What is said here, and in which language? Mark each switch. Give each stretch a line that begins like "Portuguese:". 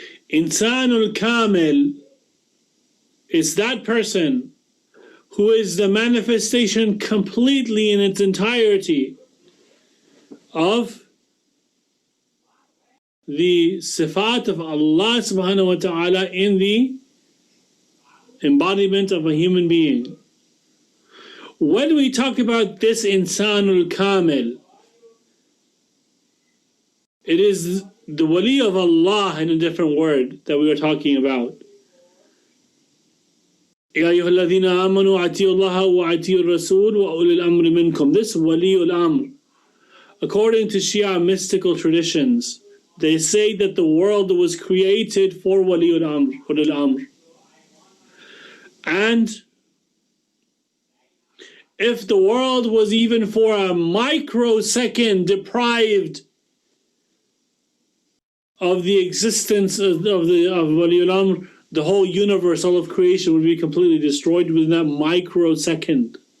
English: Insanul Kamil is that person who is the manifestation completely in its entirety of the sifat of Allah subhanahu wa ta'ala in the embodiment of a human being. When we talk about this Insanul Kamil, it is the wali of Allah in a different word that we are talking about.
Arabic: يا أيها الذين آمنوا أطيعوا الله وأطيعوا الرسول وأولي الأمر منكم.
English: This wali al-amr, according to Shia mystical traditions, they say that the world was created for wali al-amr. And if the world was even for a microsecond deprived of the existence of Wali al-Amr, the whole universe, all of creation would be completely destroyed within that microsecond.